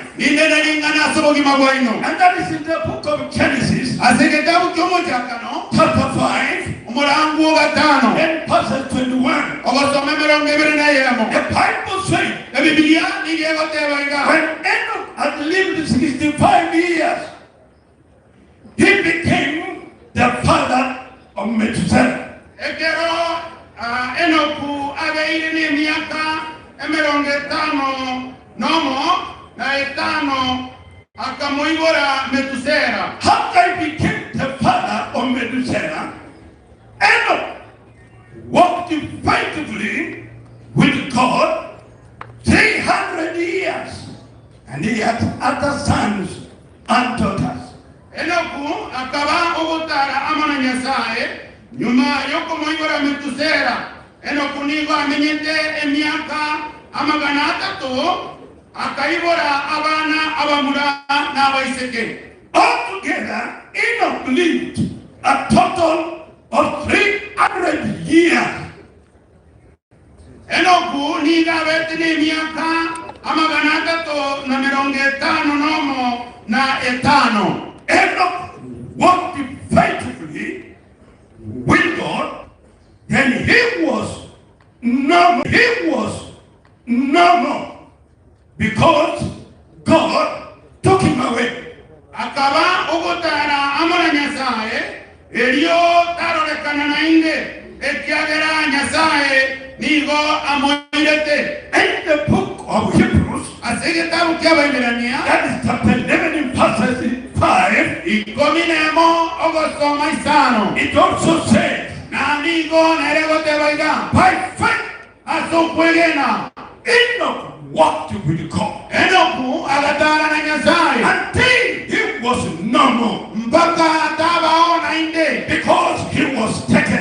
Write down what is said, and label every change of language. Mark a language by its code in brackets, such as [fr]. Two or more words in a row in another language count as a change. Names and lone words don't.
[en] And that is in the book of Genesis, chapter 5, and verse 21. The Bible says, when Enoch had lived 65 years, he became the father of Methuselah. [guz] Enoku abeire ni miaka 50 nomo na 5 akamuigora Methuselah. [en] After he became the father of Methuselah, Enoch walked faithfully with God 300 years, and he had other sons and daughters. [guz] Enoku akaba ogotara amana Nyasaye nyuma yoko moigora Methuselah. Enoku nigo amenyete emiaka 300 akaibora abana abamura na abaiseke. [en] Altogether, Enoch lived a total of 300 years. [guz] Enoku niga betini miaka 350 nomo na 5. [en] Enoch walked faithfully with God, and he was normal because God took him away. [guz] Akaba ogotara amana Nyasaye elio tarolekana na inde ekiagera Nyasaye nigo amoirete. [en] In the book of Hebrews, that is chapter 11 in verse 5, it also says, by faith, Enoch walked with God until he was normal, because he was taken.